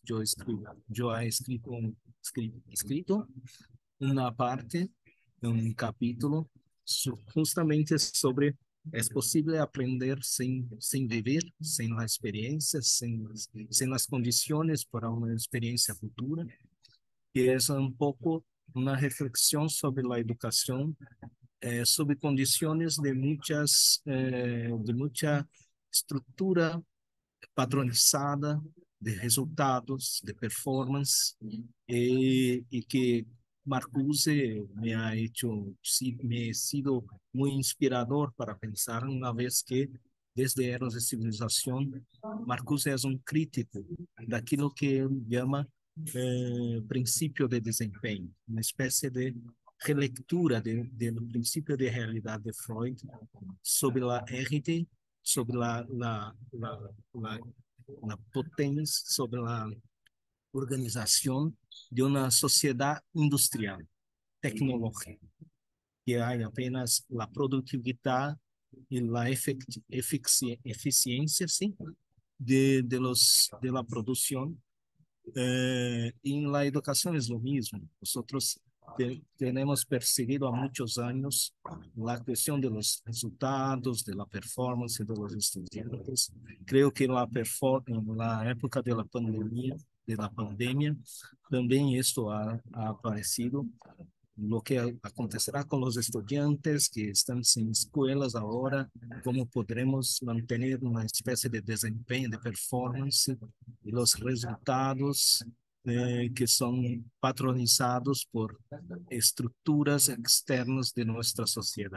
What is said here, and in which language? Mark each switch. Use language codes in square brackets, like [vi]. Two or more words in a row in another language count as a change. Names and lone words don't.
[es] Yo he escrito una parte, un capítulo, justamente sobre es posible aprender sin vivir, sin la experiencia, sin las condiciones para una experiencia futura, que es un poco una reflexión sobre la educación [pt] sob condições de muita estrutura padronizada de resultados, de performance, e que Marcuse [es] me ha hecho, me ha sido muy inspirador para pensar una vez que desde Eros de Civilização, Marcuse [pt] é um crítico daquilo que ele chama princípio de desempenho, uma espécie de relectura do princípio de realidade de Freud sobre a RT, [es] sobre la, la [pt] potência, sobre a organização de uma sociedade industrial, tecnológica, que há apenas a produtividade e a eficiência, sim, de la produção. [es] En la educación es lo mismo. Nosotros tenemos perseguido [pt] há muitos anos a questão [es] de los resultados, de la performance de los estudiantes. Creo que en la época de la pandemia, também esto ha aparecido. Lo que acontecerá con los estudiantes que están sin escuelas ahora, cómo podremos mantener una especie de desempeño, de performance y los resultados que son patronizados por estructuras externas de nuestra sociedad.